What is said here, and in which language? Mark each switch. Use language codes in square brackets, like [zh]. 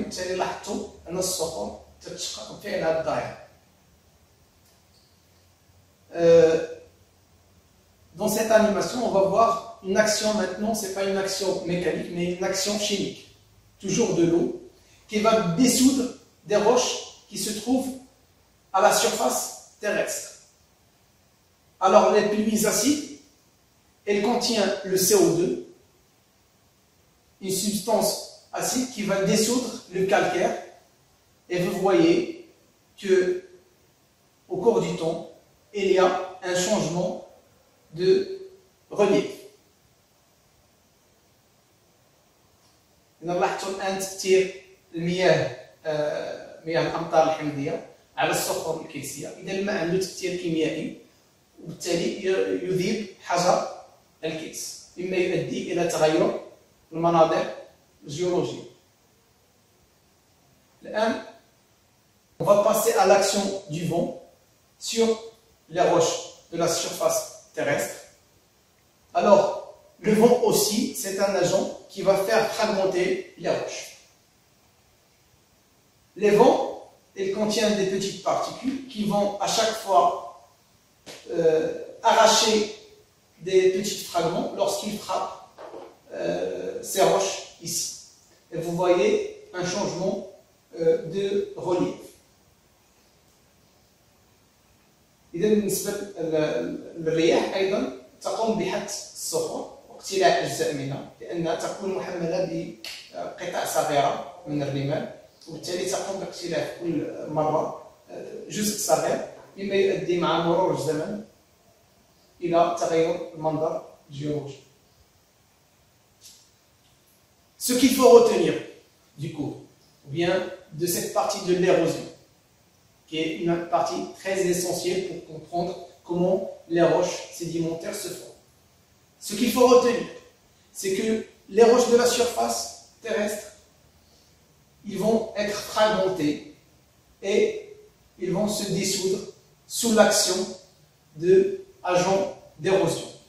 [ar] وبالتالي لاحظتم أن الصخور تتشقق بفعل هذه الظاهرة. [fr] Dans cette animation, on va voir une action maintenant, ce n'est pas une action mécanique, mais une action chimique, toujours de l'eau, qui va dissoudre des roches qui se trouvent à la surface terrestre. Alors les pluies acides, elles contiennent le CO2, une substance acide qui va dissoudre le calcaire, et vous voyez que au cours du temps, il y a un changement de relief. [ar] نلاحظوا الآن تأثير المياه مياه الأمطار الحمضية على الصخور الكيسية. إذا الماء عنده تأثير كيميائي وبالتالي يذيب حجر الكيس، مما يؤدي إلى تغير المناظر الجيولوجية. الآن [fr] on va passer à l'action du vent sur les roches de la surface terrestre. Alors, le vent aussi, c'est un agent qui va faire fragmenter les roches. Les vents, ils contiennent des petites particules qui vont à chaque fois arracher des petits fragments lorsqu'ils frappent ces roches ici. Et vous voyez un changement de relief. [ar] إذا بالنسبة للرياح أيضا تقوم بحث الصخور واقتلاع أجزاء منها، لأنها تكون محملة بقطع صغيرة من الرمال، وبالتالي تقوم باقتلاع كل مرة جزء صغير، مما يؤدي مع مرور الزمن إلى تغير المنظر الجيولوجي. [fr] Ce qu'il faut retenir du cours, ou bien de cette partie de l'érosion, qui est une partie très essentielle pour comprendre comment les roches sédimentaires se forment. Ce qu'il faut retenir, c'est que les roches de la surface terrestre, ils vont être fragmentés et ils vont se dissoudre sous l'action d'agents d'érosion.